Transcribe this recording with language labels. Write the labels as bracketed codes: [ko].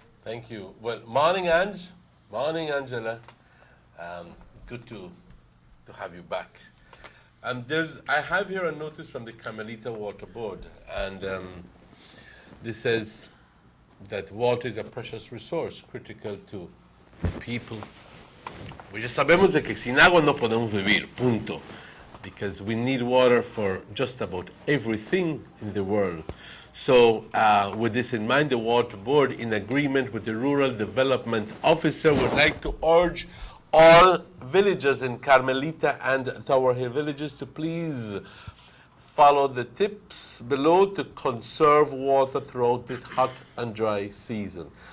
[en] Thank you. Well, morning, Ange. Morning, Angela. Good to have you back. I have here a notice from the Carmelita Water Board, and this says that water is a precious resource critical to people. [es] Pues ya sabemos de que sin agua no podemos vivir, punto. [en] Because we need water for just about everything in the world. So with this in mind, the Water Board, in agreement with the Rural Development Officer, would like to urge all villages in Carmelita and Tower Hill villages to please follow the tips below to conserve water throughout this hot and dry season.